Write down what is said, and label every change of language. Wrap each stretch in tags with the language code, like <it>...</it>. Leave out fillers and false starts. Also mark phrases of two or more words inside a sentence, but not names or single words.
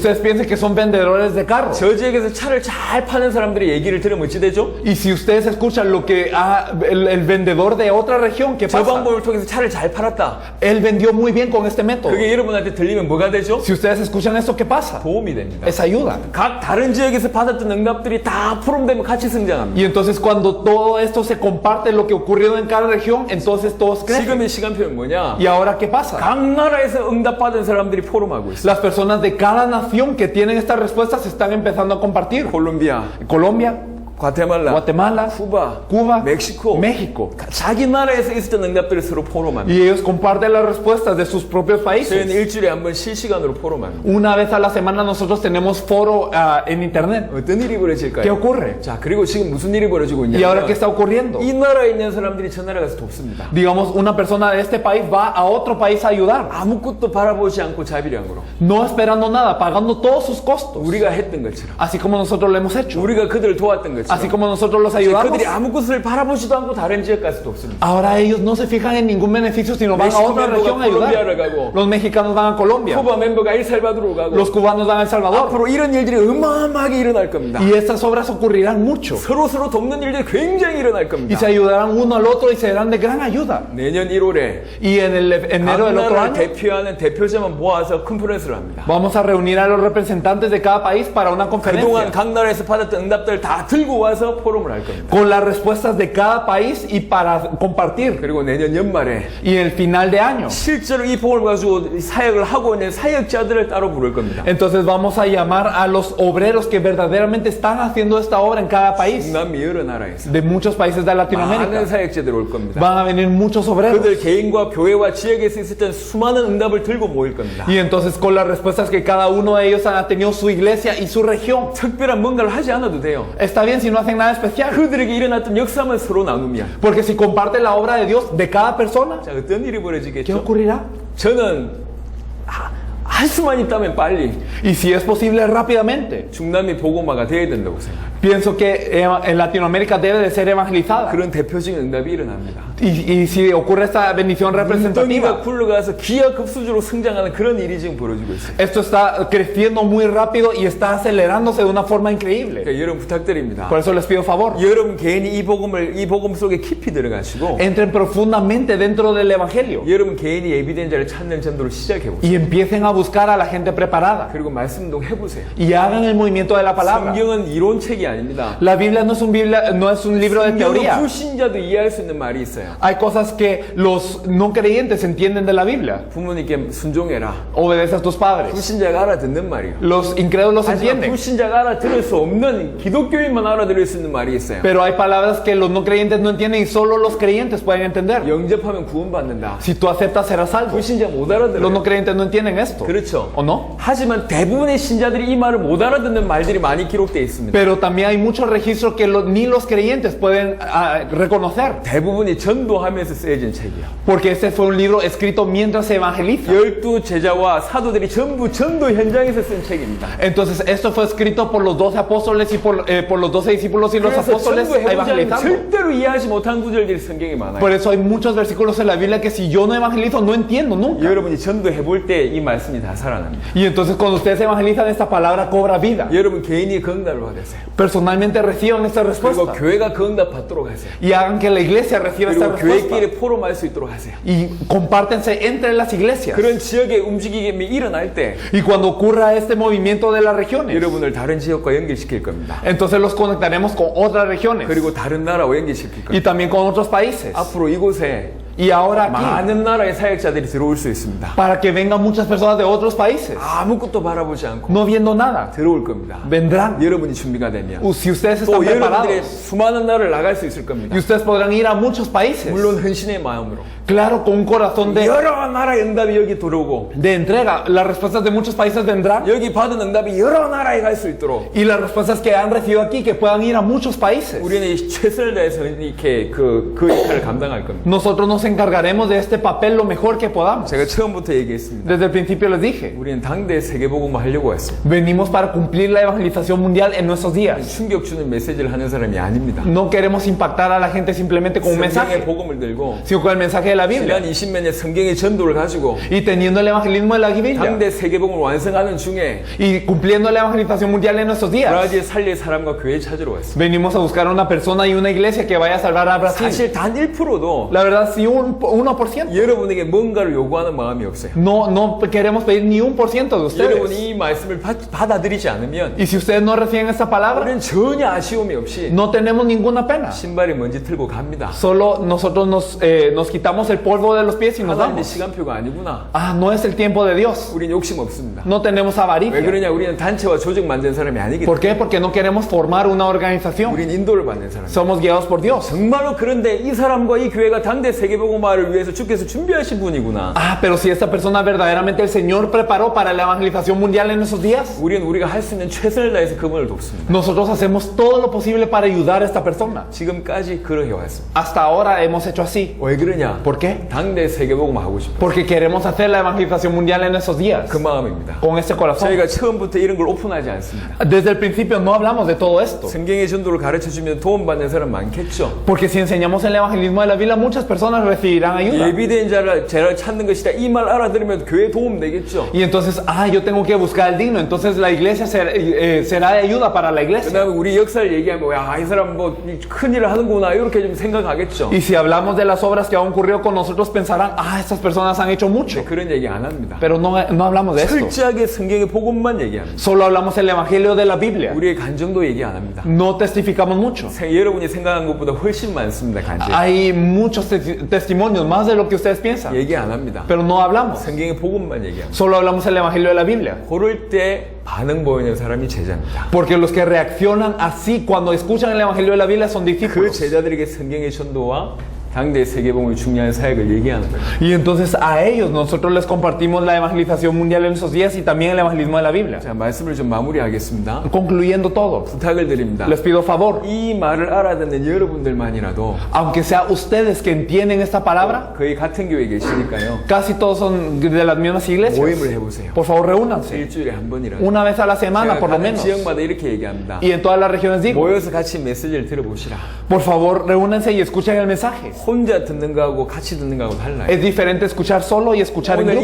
<es>Ustedes piensen que son vendedores de carro.</es> <ko>저 지역에서 차를 잘 파는 사람들의 얘기를 들으면 어찌 되죠?</ko> <es>Y si ustedes escuchan lo que el vendedor de otra región que</es> <ko>저</ko> <es>pasa,</es> <ko>방법을 통해서 차를 잘 팔았다.</ko> <es>él vendió muy bien con este método.</es> <ko>그게 여러분한테 들리면 뭐가 되죠?</ko> <es>Si ustedes escuchan esto, ¿qué pasa?</es> <ko>도움이 됩니다.</ko> <es>Es ayuda.</es> <ko>각 다른 지역에서 받았던 응답들이 다 포럼되면 같이 성장합니다.</ko> <es>Y entonces cuando todo esto se comparte, lo que ocurrió en cada región, entonces todos crecen.</es> <ko>지금의 시간표는 뭐냐?</ko> <es>¿Y ahora qué pasa?</es> <ko>각 나라에서 응답받은 사람들이 포럼하고 있어요.</ko> <es>Las personas de cada nación que tienen estas respuestas están empezando a compartir.</es> <ko>콜롬비아,</ko> <es>Colombia,</es> <ko>과테말라,</ko> <es>Guatemala,</es> <ko>쿠바,</ko> <es>Cuba,</es> <ko>멕시코,</ko> <es>México.</es> <ko>자기 나라에서 있었던 응답들을 서로 포럼합니다.</ko> <es>Y ellos comparten las respuestas de sus propios</es> <ko>저희는</ko> <es>países.</es> <ko>일주일에 한 번 실시간으로 포럼합니다.</ko> <es>Una vez a la semana nosotros tenemos foro en internet.</es> <ko>어떤 일이</ko> <es>¿Qué</es> <ko>벌어질까요?</ko> <es>ocurre?</es> <ko>자, 그리고 지금 무슨 일이 벌어지고</ko> <es>¿Y ahora qué</es> <ko>있냐면</ko> <es>está ocurriendo?</es> <ko>이 나라에 있는 사람들이 저 나라 가서 돕습니다.</ko> <es>Digamos, una persona de este país va a otro país a ayudar,</es> <ko>아무것도 바라보지 않고 자비량으로</ko> <es>no esperando nada, pagando todos sus costos,</es> <ko>우리가 했던 것처럼</ko> <es>así como nosotros lo hemos hecho,</es> <ko>우리가 그들을 도왔던</ko> <es>así</es> <ko>것처럼</ko> <es>como nosotros los ayudamos.</es> <ko>그들이 아무것을 바라보지도 않고 다른 지역 가서 돕습니다.</ko> <es>Ahora ellos no se fijan en ningún beneficio, sino van a México otra</es> <ko>멤버가</ko> <es>región a ayudar.</es> <ko>콜롬비아를 가고,</ko> <es>Los mexicanos van a Colombia,</es> <ko>쿠바 멤버가 엘살바도르로 가고</ko> <es>los cubanos van a El Salvador.</es> <ko>앞으로 이런 일들이 어마어마하게 일어날 겁니다.</ko> <es>Y estas obras ocurrirán mucho.</es> <ko>서로 돕는 일들이 굉장히 일어날</ko> <es>Y</es> <ko>겁니다.</ko> <es>se ayudarán uno al otro y serán de gran ayuda.</es> <ko>내년 1월에</ko> <es>Y en el enero</es> <ko>각</ko> <es>del otro</es> <ko>나라를</ko> <es>año</es> <ko>대표하는 대표자만 모아서 컨퍼런스를 합니다.</ko> <es>vamos a reunir a los representantes de cada país para una</es> <ko>그동안</ko> <es>conferencia</es> <ko>각 나라에서 받았던 응답들을 다 들고 와서 포럼을 할 겁니다.</ko> <es>con las respuestas de cada país y para compartir.</es> <ko>그리고 내년 연말에</ko> <es>Y el final de año,</es> <ko>실제로 이 복음을 가지고 사역을 하고 있는 사역자들을 따로 부를 겁니다.</ko> <es>entonces vamos a llamar a los obreros que verdaderamente están haciendo esta obra en cada país,</es> <ko>남미 여러 나라에서</ko> <es>de muchos países de</es> <ko>많은</ko> <es>Latinoamérica.</es> <ko>사역자들이 올 겁니다.</ko> <es>Van a venir muchos obreros.</es> <ko>그들 개인과 교회와 지역에서 있었던 수많은 응답을 들고 모일 겁니다.</ko> <es>Y entonces con las respuestas que cada uno de ellos ha tenido su iglesia y su región.</es> <ko>특별한 뭔가를 하지 않아도 돼요.</ko> <es>Está bien si no hacen nada especial,</es> <ko>그들에게 일어났던 역사만 서로 나누면</ko> <es>porque si comparten la obra de Dios de cada persona,</es> <ko>자, 어떤 일이</ko> <es>¿qué</es> <ko>벌어지겠죠?</ko> <es>ocurrirá?</es> <ko>저는 할 수만 있다면 빨리</ko> <es>Y si es posible, rápidamente.</es> <ko>중남미 복음화가 돼야 된다고 생각해요.</ko> <es>Pienso que en Latinoamérica debe de ser evangelizada.</es> <ko>그런 대표적인 응답이 일어납니다.</ko> <es>Y si ocurre esta bendición</es> <ko>덩이가</ko> <es>representativa,</es> <ko>굴러가서 기하급수적으로 성장하는 그런 일이 지금 벌어지고 있어요.</ko> <es>esto está creciendo muy rápido y está acelerándose de una forma increíble.</es> <ko>그러니까 여러분 부탁드립니다.</ko> <es>Por eso les pido favor.</es> <ko>여러분 개인이 이 복음 속에 깊이 들어가시고</ko> <es>Entren profundamente dentro del Evangelio</es> <ko>여러분 개인이 예비된 자를 찾는 전도를 시작해 보세요.</ko> <es>y empiecen a buscar a la gente preparada</es> <ko>그리고 말씀 운동 해보세요.</ko> <es>y hagan el movimiento de la palabra.</es> <ko>성경은 이론책이 아닙니다.</ko> <es>La Biblia no es un libro de</es> <ko>성경은</ko> <es>teoría.</es> <ko>불신자도 이해할 수 있는 말이 있어요.</ko> <es>Hay cosas que los no creyentes entienden de la Biblia.</es> <ko>부모님께 순종해라.</ko> <es>Obedece a tus padres.</es> <ko>불신자가 알아듣는 말이에요.</ko> <es>Los incrédulos</es> <ko>하지만</ko> <es>entienden.</es> <ko>불신자가 알아들을 수 없는 기독교인만 알아들을 수 있는 말이 있어요.</ko> <es>Pero hay palabras que los no creyentes no entienden y solo los creyentes pueden entender.</es> <ko>영접하면 구원받는다.</ko> <es>Si tú aceptas, serás salvo.</es> <ko>불신자 못</ko> <es>Los</es> <ko>알아들어요.</ko> <es>no creyentes no entienden esto.</es> <ko>그렇죠.</ko> <es>¿O no?</es> <ko>하지만 대부분의 신자들이 이 말을 못 알아듣는 말들이 많이 기록되어 있습니다.</ko> <es>Pero también hay muchos registros que ni los creyentes pueden reconocer.</es> <ko>대부분이 전도하면서 쓰여진 책이에요.</ko> <es>Porque este fue un libro escrito mientras se evangeliza.</es> <ko>12 제자와 사도들이 전부 전도 현장에서 쓴 책입니다.</ko> <es>Entonces, esto fue escrito por los 12 apóstoles y por los 12 discípulos y los</es> <ko>그래서</ko> <es>apóstoles</es> <ko>전도 해보지 않으면</ko> <es>evangelizando.</es> <ko>절대로 이해하지 못한 구절들이 성경에 많아요.</ko> <es>Por eso hay muchos versículos en la Biblia que si yo no evangelizo, no entiendo nunca.</es> <ko>여러분이 전도해볼 때 이 말씀이 다 살아납니다.</ko> <es>Y entonces cuando ustedes evangelizan, esta palabra cobra vida.</es> <ko>여러분 개인이 그 응답을 받으세요.</ko> <es>Personalmente reciban esta</es> <ko>그리고</ko> <es>respuesta.</es> <ko>교회가 그 응답 받도록 하세요.</ko> <es>Y hagan que la iglesia reciba esta</es> <ko>그리고</ko> <es>respuesta.</es> <ko>교회끼리 포럼할 수 있도록 하세요.</ko> <es>Y compártense entre las iglesias.</es> <ko>그런 지역의 움직임이 일어날 때</ko> <es>Y cuando ocurra este movimiento de las regiones,</es> <ko>여러분을 다른 지역과 연결시킬 겁니다.</ko> <es>entonces los conectaremos con otras regiones</es> <ko>그리고 다른 나라와 연결시킬</ko> <es>y</es> <ko>겁니다.</ko> <es>también con otros países.</es> <ko>앞으로 이곳에</ko> <es>Y ahora aquí,</es> <ko>많은 나라의 사역자들이 들어올 수 있습니다.</ko> <es>para que vengan muchas personas de otros países,</es> <ko>아무것도 바라보지 않고</ko> <es>no viendo nada,</es> <ko>들어올 겁니다.</ko> <es>vendrán.</es> <ko>여러분이 준비가 되면</ko> <es>Si ustedes</es> <ko>또</ko> <es>están</es> <ko>여러분들의</ko> <es>preparados,</es> <ko>수많은 나라를 나갈 수 있을 겁니다.</ko> <es>y ustedes podrán ir a muchos países,</es> <ko>물론 헌신의 마음으로</ko> <es>claro, con un corazón</es> <ko>여러 나라의 응답이 여기 들어오고</ko> <es>de entrega. Las respuestas de muchos países vendrán,</es> <ko>여기 받은 응답이 여러 나라에 갈 수 있도록</ko> <es>y las respuestas que han recibido aquí, que puedan ir a muchos países.</es> <ko>우리는 이 최선을 다해서 이렇게 그 역할을 감당할 겁니다.</ko> <es>Nosotros nos encargaremos de este papel lo mejor que podamos.</es> <ko>제가 처음부터 얘기했습니다.</ko> <es>Desde el principio les dije,</es> <ko>우리는 당대 세계복음을 하려고 했습니다.</ko> <es>venimos para cumplir la evangelización mundial en nuestros días.</es> <ko>충격 주는 메시지를 하는 사람이 아닙니다.</ko> <es>No queremos impactar a la gente simplemente con un</es> <ko>성경의</ko> <es>mensaje,</es> <ko>복음을 들고</ko> <es>sino con el mensaje de la Biblia.</es> <ko>지난 20몇 년 성경의 전도를 가지고</ko> <es>Y teniendo el evangelismo de la Biblia</es> <ko>당대 세계복음을 완성하는 중에</ko> <es>y cumpliendo la evangelización mundial en nuestros días,</es> <ko>브라질 살릴 사람과 교회 찾으러 왔습니다.</ko> <es>venimos a buscar a una persona y una iglesia que vaya a salvar a Brasil.</es> <ko>사실 단 1%도</ko> <es>La verdad, si un 1%.</es> <ko>여러분에게 뭔가를 요구하는 마음이 없어요.</ko> <es>No queremos pedir ni 1% de ustedes.</es> <ko>여러분이 이 말씀을 받아들이지 않으면</ko> <es>Y si ustedes no reciben esta palabra,</es> <ko>우리는 전혀 아쉬움이 없이</ko> <es>no tenemos ninguna pena.</es> <ko>신발에 먼지 틀고 갑니다.</ko> <es>Solo nosotros nos quitamos el polvo de los pies y nos</es> <ko>하나님의</ko> <es>vamos.</es> <ko>시간표가 아니구나.</ko> <es>Ah, no es el tiempo de Dios.</es> <ko>우린 욕심 없습니다.</ko> <es>No tenemos</es> <ko>왜</ko> <es>avaricia.</es> <ko>그러냐? 우리는 단체와 조직 만든 사람이 아니기</ko> <es>¿Por</es> <ko>때문에</ko> <es>qué? Porque no queremos formar una organización.</es> <ko>우린 인도를 받는 사람.</ko> <es>Somos guiados por Dios.</es> <ko>정말로 그런데 이 사람과 이 교회가 당대 세계복음화를 위해서 주께서 준비하신 분이구나.</ko> <es>Ah, pero si esta persona verdaderamente el Señor preparó para la evangelización mundial en esos días,</es> <ko>우리가 할 수 있는 최선을 다해서 그분을 돕습니다.</ko> <es>nosotros hacemos todo lo posible para ayudar a esta persona.</es> <ko>지금까지 그렇게 왔습니다.</ko> <es>Hasta ahora hemos hecho así.</es> <ko>왜 그러냐?</ko> <es>¿Por qué?</es> <ko>당대 세계복음화 하고 싶어.</ko> <es>Porque queremos hacer la evangelización mundial en esos días.</es> <ko>그 마음입니다.</ko> <es>Con este corazón.</es> <ko>저희가 처음부터 이런 걸 오픈하지 않습니다.</ko> <es>Desde el principio no hablamos de todo esto.</es> <ko>성경의 전도를 가르쳐주면 도움받는 사람 많겠죠.</ko> <es>Porque si enseñamos el evangelismo de la Biblia, muchas personas recibirán ayuda.</es> <ko>예비된 자를 찾는 것이다. 이 말 알아들으면 교회 도움 되겠죠.</ko> <es>Y entonces, yo tengo que buscar al digno. Entonces la iglesia será de ayuda para la iglesia.</es> <ko>그다음에 우리 역사를 얘기하면 이 사람 뭐 큰일을 하는구나 이렇게 좀 생각하겠죠.</ko> <es>Y si hablamos de las obras que han ocurrido con nosotros, pensarán, estas personas han hecho mucho.</es> <ko>그런 얘기 안 합니다.</ko> <es>Pero no hablamos de esto.</es> <ko>철저하게 성경의 복음만 얘기합니다.</ko> <es>Solo hablamos el evangelio de la Biblia.</es> <ko>우리의 간증도 얘기 안 합니다.</ko> <es>No testificamos mucho.</es> <ko>여러분이 생각한 것보다 훨씬 많습니다. 간증.</ko> <es>Hay muchos testimonios, más de lo que ustedes piensan.</es> <ko>얘기 안 합니다.</ko> <es>Pero no hablamos.</es> <ko>성경의 복음만 얘기합니다.</ko> <es>Solo hablamos el evangelio de la Biblia.</es> <ko>그럴 때 반응 보이는 사람이 제자입니다.</ko> <es>Porque los que reaccionan así cuando escuchan el evangelio de la Biblia son</es> <ko>그</ko> <es>discípulos.</es> <ko>제자들에게 성경의 전도와 당대 세계복음의 중요한 사역을 얘기하는 거예요.</ko> <es>Y entonces a ellos nosotros les compartimos la evangelización mundial en esos días y también el evangelismo de la Biblia.</es> <ko>자, 말씀을 좀 마무리하겠습니다.</ko> <es>Concluyendo todo,</es> <ko>부탁을 드립니다.</ko> <es>les pido favor,</es> <ko>이 말을 알아듣는 여러분들만이라도</ko> <es>aunque sea ustedes que entienden esta palabra,</es> <ko>거의 같은 교회에 계시니까요.</ko> <es>casi todos son de las mismas iglesias.</es> <ko>모임을 해보세요.</ko> <es>Por favor, reúnanse</es> <ko>일주일에 한 번이라도.</ko> <es>una vez a la semana,</es> <ko>제가</ko> <es>por lo</es> <ko>가는</ko> <es>menos.</es> <ko>지역마다 이렇게 얘기합니다.</ko> <es>Y en todas las regiones digo,</es> <ko>모여서 같이 메시지를 들어보시라.</ko> <es>por favor, reúnanse y escuchen el mensaje.</es> <ko>혼자 듣는 거하고 같이 듣는 거하고 달라요.</ko> <es>Es diferente escuchar solo y escuchar en</es>